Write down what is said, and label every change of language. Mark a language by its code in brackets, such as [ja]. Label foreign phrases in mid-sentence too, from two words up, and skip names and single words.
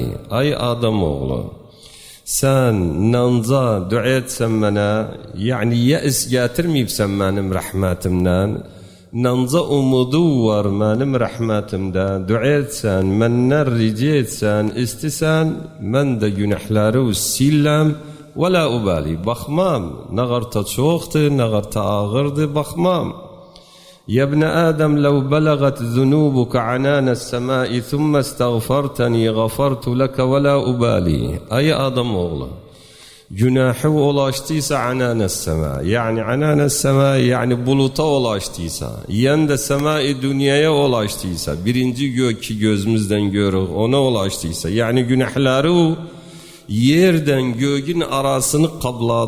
[tr] Ay Adam oğlu, sen nanza dua etsen bana, yani yeis getirmeyipsen benim rahmetimden, nanza umudu var benim rahmetimde, dua etsen, menden rica etsen, istesen, ben de günahları sillem, [ar] ولا أبالي, [tr] bakmam, ne kadar çoktu, ne kadar ağırdı, bakmam. [ar] يا ابن آدم لو بلغت ذنوبك عنان السماء ثم استغفرتني غفرت لك ولا أبالي. [tr] Ay adam oğlu, Günahı ulaştıysa [ar] عنان السماء. [tr] Yani [ar] عنان السماء [tr] yani buluta ulaştıysa. Yani de sema-i dünyaya ulaştıysa. Birinci gök ki gözümüzden görür ona ulaştıysa. Yani günahları yerden göğün arasını kabladı.